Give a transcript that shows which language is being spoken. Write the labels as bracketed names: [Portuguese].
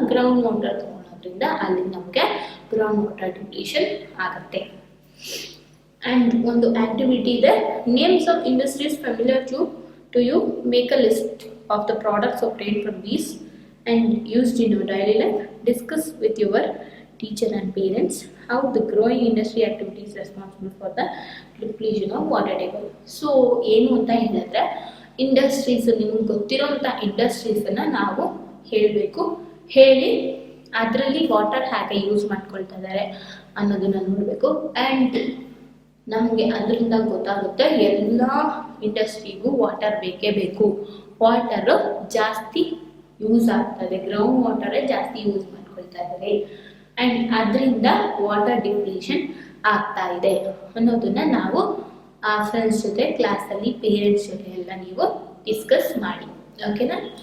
[Kannada] Ground water ತಗೊಳ್ಳೋದ್ರಿಂದ ಅಲ್ಲಿ ನಮಗೆ ground water depletion ಆಗುತ್ತೆ. [English] and [Kannada] ಒಂದು ಆಕ್ಟಿವಿಟಿ ಇದೆ, [English] Names of industries familiar to you, make a list of the products obtained from these and used in your daily life. Discuss with your teacher and parents how the growing industry activity is responsible for the depletion of water table. [Kannada] So ಏನು ಅಂತ ಹೇಳಿದ್ರೆ, industries, ನಿಮ್ಗೆ ಗೊತ್ತಿರೋಂಥ ಇಂಡಸ್ಟ್ರೀಸನ್ನು ನಾವು ಹೇಳಬೇಕು, ಹೇಳಿ ಅದರಲ್ಲಿ water ಹೇಗೆ use ಮಾಡ್ಕೊಳ್ತಾ ಇದ್ದಾರೆ ಅನ್ನೋದನ್ನ ನೋಡಬೇಕು. ಆ್ಯಂಡ್ ನಮಗೆ ಅದರಿಂದ ಗೊತ್ತಾಗುತ್ತೆ ಎಲ್ಲ ಇಂಡಸ್ಟ್ರಿಗೂ ವಾಟರ್ ಬೇಕೇ ಬೇಕು, ವಾಟರು ಜಾಸ್ತಿ ಯೂಸ್ ಆಗ್ತದೆ, ಗ್ರೌಂಡ್ ವಾಟರೇ ಜಾಸ್ತಿ ಯೂಸ್ ಮಾಡ್ಕೊಳ್ತಾ ಇದ್ದಾರೆ, ಆ್ಯಂಡ್ ಅದರಿಂದ ವಾಟರ್ ಡಿಪ್ಲೀಷನ್ ಆಗ್ತಾ ಇದೆ ಅನ್ನೋದನ್ನ ನಾವು ಫ್ರೆಂಡ್ಸ್ ಜೊತೆ, ಕ್ಲಾಸಲ್ಲಿ ಪೇರೆಂಟ್ಸ್ ಜೊತೆ ಎಲ್ಲ ನೀವು ಡಿಸ್ಕಸ್ ಮಾಡಿ. ಓಕೆನಾ?